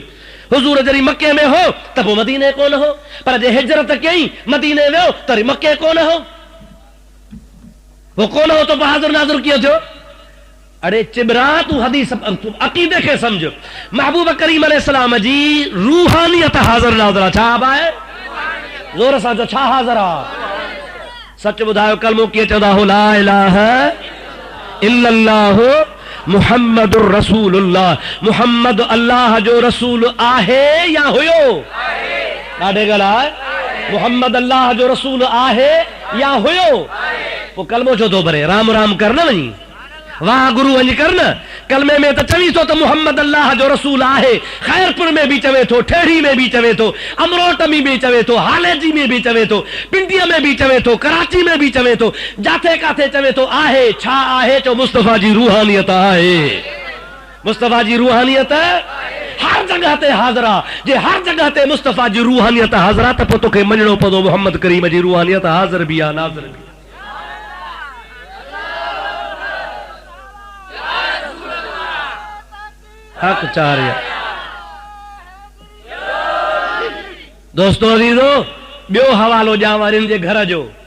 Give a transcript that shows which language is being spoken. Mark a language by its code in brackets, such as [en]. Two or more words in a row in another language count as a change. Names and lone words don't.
[sd] हुज़ूर जॾहिं मके में हो त पोइ मदीने कोन हो, पर जे हिजरत कयईं मदीने वियो त वरी मके कोन हो, वो कोन हो त पोइ हाज़िर नाज़िर कीअं थियो? अड़े चिबरा तूं हदीस अक़ीदे खे सम्झ। महबूब करीम अलैहिस्सलाम जी रूहानियत हाज़िर नाज़िर आहे। छा आहे? ज़ोर सां चओ, छा हाज़िर आहे? सच ॿुधायो कलमो कीअं चवंदा हो? [ar] لا إله إلا الله محمد رسول الله. [sd] मुहम्मद अल्लाह जो रसूल आहे या हुयो? ॾाढे ॻाल्हि, मुहम्मद अल्लाह जो रसूल आहे या हुयो? पोइ कलमो छो थो भरे? राम राम कर न वञी, वाह गुरु वञी कर न। कलमे में त चवी थो त मुहम्मद अल्लाह जो रसूल आहे। खैरपुर में भी चवे थो, ठेड़ी में भी चवे थो, अमरोट में भी चवे थो, हालेजी में भी चवे थो, पिंडीअ में भी चवे थो, कराची में भी चवे थो, जाथे काथे चवे थो आहे। छा आहे? चो मुस्तफा जी रूहानियत आहे। मुस्तफा जी रूहानियत हर जगह ते हाज़रा। जे हर जगह ते मुस्तफा जी रूहानियत हाज़रा त पोइ तोखे मञणो पवंदो मुहम्मद करीम जी रूहानियत हाज़िर बि आहे, नाज़िर बि। हक चारिया दोस्तों अज़ीज़ो, ॿियो हवालो ॾियां वरी जे घर जो।